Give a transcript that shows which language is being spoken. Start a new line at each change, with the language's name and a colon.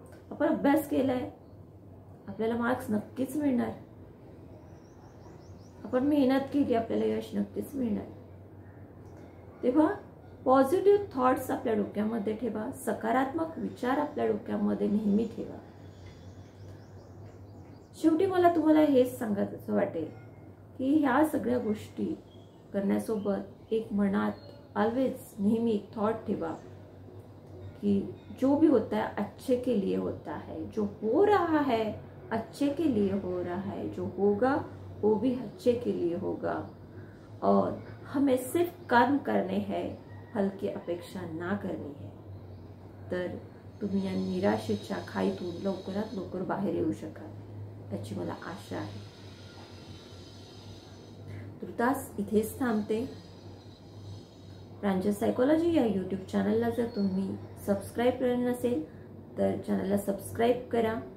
Marathi: आपण अभ्यास केलाय, आपल्याला मार्क्स नक्कीच मिळणार. आपण मेहनत केली, आपल्याला यश नक्कीच मिळणार. तेव्हा पॉझिटिव्ह थॉट्स आपल्या डोक्यामध्ये ठेवा, सकारात्मक विचार आपल्या डोक्यामध्ये नेहमी ठेवा. शेवटी मला तुम्हाला हेच सांगायचं वाटेल की ह्या सगळ्या गोष्टी करण्यासोबत एक मनात ऑलवेज नेहमी एक थॉट ठेवा कि
Hindi: जो भी होता है अच्छे के लिए होता है, जो हो रहा है अच्छे के लिए हो रहा है, जो होगा वो भी अच्छे के लिए होगा और हमें सिर्फ कर्म करने हैं, फल की अपेक्षा ना करनी है.
Marathi: तर तुम्ही या निराशेच्या खाईतून लवकरात लवकर बाहेर येऊ शकाल याची मला आशा आहे. तुर्तास इथेच थांबते. प्रांजल सायकोलॉजी या यूट्यूब चॅनलला जर तुम्ही सबस्क्राईब केलं नसेल तर चॅनलला सबस्क्राईब करा.